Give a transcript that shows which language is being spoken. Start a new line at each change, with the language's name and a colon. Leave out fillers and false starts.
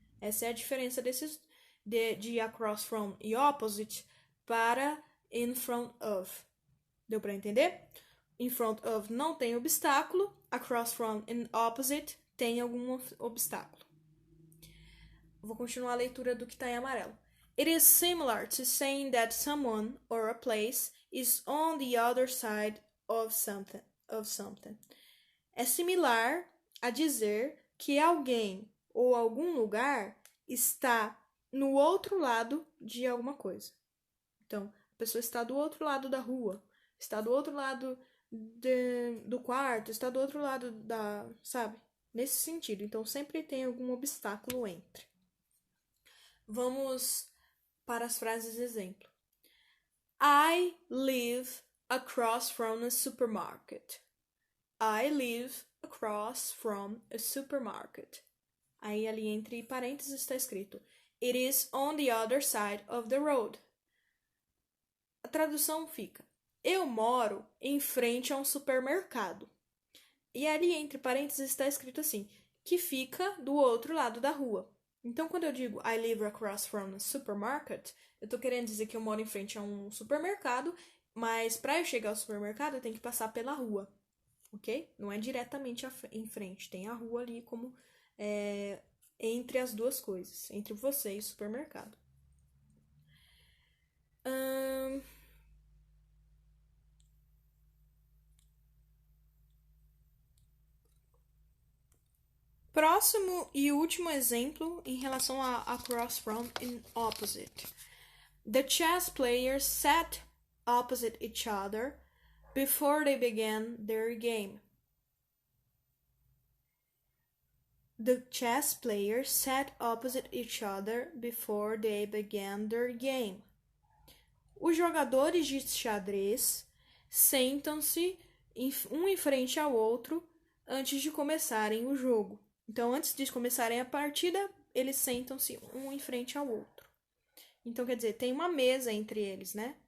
Portuguese: Essa é a diferença de across from e opposite para in front of. Deu para entender? In front of não tem obstáculo, across from and opposite tem algum obstáculo. Vou continuar a leitura do que está em amarelo.
English: It is similar to saying that someone or a place is on the other side of something.
Portuguese: É similar a dizer que alguém ou algum lugar está no outro lado de alguma coisa. Então, a pessoa está do outro lado da rua, está do outro lado do quarto, está do outro lado sabe? Nesse sentido. Então, sempre tem algum obstáculo entre. Vamos para as frases de exemplo.
English: I live across from a supermarket. I live across from a supermarket.
Portuguese: Aí ali entre parênteses está escrito
English: It is on the other side of the road.
Portuguese: A tradução fica Eu moro em frente a um supermercado. E ali entre parênteses está escrito assim que fica do outro lado da rua. Então, quando eu digo
English: I live across from a supermarket,
Portuguese: eu estou querendo dizer que eu moro em frente a um supermercado, mas para eu chegar ao supermercado eu tenho que passar pela rua, ok? Não é diretamente em frente, tem a rua ali como entre as duas coisas, entre você e o supermercado. Próximo e último exemplo em relação a across from and opposite.
English: The chess players sat opposite each other before they began their game. The chess players sat opposite each other before they began their game.
Portuguese: Os jogadores de xadrez sentam-se um em frente ao outro antes de começarem o jogo. Então, antes de começarem a partida, eles sentam-se um em frente ao outro. Então, quer dizer, tem uma mesa entre eles, né?